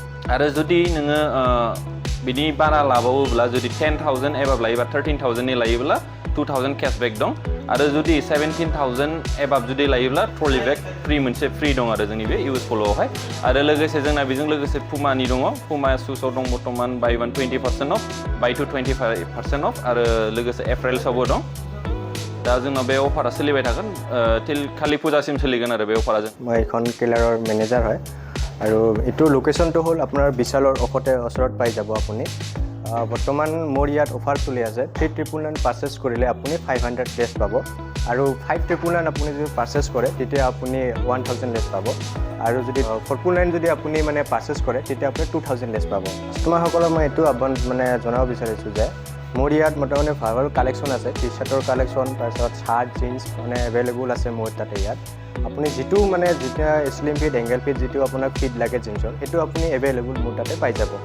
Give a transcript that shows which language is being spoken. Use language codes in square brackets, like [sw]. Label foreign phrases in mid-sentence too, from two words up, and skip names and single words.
[brx] आरो जुदि नोङो बिनि बारा लाबावोब्ला जुदि 10,000 एबाब लायोबा 13,000 नि लायोब्ला 2,000 केशबेक दं आरो जुदि 17,000 एबाब जुदि लायोब्ला [en] trolley bag free [brx] मोनसे फ्रि दं आरो जोंनि बे US Poloआवहाय आरो लोगोसे जोंना बेजों लोगोसे पुमानि दङ पुमा शुसआव दं बर्तमान [en] buy 1 20% off buy 2 25% off [brx] आरो लोगोसे एप्रिल्सआवबो दं दा जोंनाव बे अफारा सोलिबाय थागोन टिल खालि फुजासिम सोलिगोन आरो बे अफारा जों [as] মই এখন টেইলাৰৰ মেনেজাৰ হয় আৰু এইটো লোকেশ্যনটো হ'ল আপোনাৰ বিশালৰ ওচৰত পাই যাব আপুনি বৰ্তমান মোৰ ইয়াত অফাৰ চলি আছে 3,999 পাৰ্চেছ কৰিলে আপুনি 500 লেছ পাব আৰু 5,999 আপুনি যদি পাৰ্চেছ কৰে তেতিয়া আপুনি 1,000 লেছ পাব আৰু যদি 4,999 যদি আপুনি মানে পাৰ্চেছ কৰে তেতিয়া আপুনি 2,000 লেছ পাব কাষ্টমাৰসকলক মই এইটো মানে জনাব বিচাৰিছোঁ যে মোৰ ইয়াত মোটামুটি ভাল কালেকশ্যন আছে টি চাৰ্টৰ কালেকশ্যন তাৰপিছত চাৰ্ট জিন্স মানে এভেইলেবল আছে মোৰ তাতে ইয়াত আপুনি যিটো মানে যেতিয়া [en] slim fit angle fit [as] যিটো আপোনাক ফিট লাগে জিন্সৰ সেইটো আপুনি এভেইলেবল মোৰ তাতে পাই যাব